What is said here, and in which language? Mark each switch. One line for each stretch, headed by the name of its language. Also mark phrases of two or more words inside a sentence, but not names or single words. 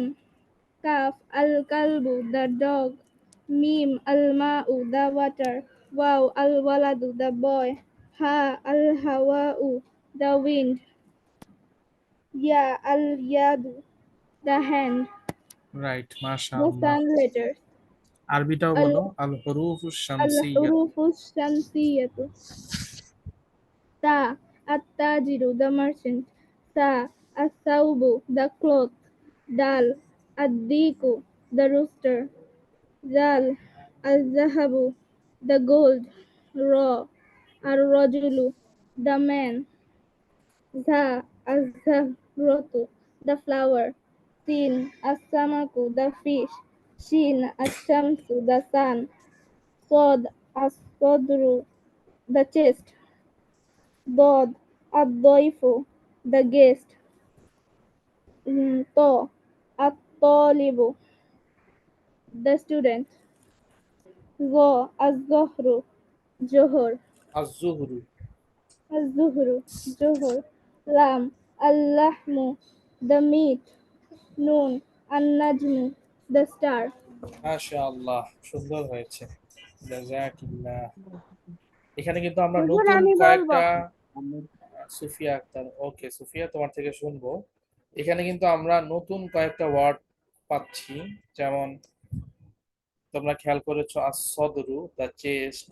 Arabic: كاف الكلب,
English: the dog.
Arabic: ميم الماء,
English: the water.
Arabic: واو الولد,
English: the boy.
Arabic: هاء الهواء,
English: the wind.
Arabic: ياء اليد,
English: the hand. রাইট, The
Bangla: মাশাআল্লাহ।
English: sun letters.
Bangla: আরবিটাও বলো।
Arabic: الحروف الشمسية. الحروف الشمسية تاء التاجر,
English: the merchant.
Arabic: ثاء الثوب,
English: the cloth.
Arabic: دال الديك,
English: the rooster.
Arabic: ذال الذهب,
English: the gold.
Arabic: راء الرجل,
English: the man.
Arabic: زاي الزهرة,
English: the flower.
Arabic: سين السمك,
English: the fish.
Arabic: شين الشمس,
English: the sun.
Arabic: صاد الصدر,
English: the chest.
Arabic: ضاد الضيف,
English: the guest.
Arabic: طاء الطالب,
English: the student.
Arabic: ظاء الظهر, Johor. আজ-জুহরু। Az-zuhru, Johor. لام اللحم,
English: the meat.
Arabic: نون النجم,
English: the star.
Bangla: মাশাআল্লাহ, সুন্দর হয়েছে। জাযাকিল্লাহ। এখানে কিন্তু আমরা হুজুর নতুন আমি বলবো কয়েকটা সুফিয়া আক্তার, ওকে সুফিয়া, তোমার থেকে শুনবো। এখানে কিন্তু আমরা নতুন কয়েকটা ওয়ার্ড পাচ্ছি, যেমন তোমরা খেয়াল করেছো আস-সদরু,
English: the chest.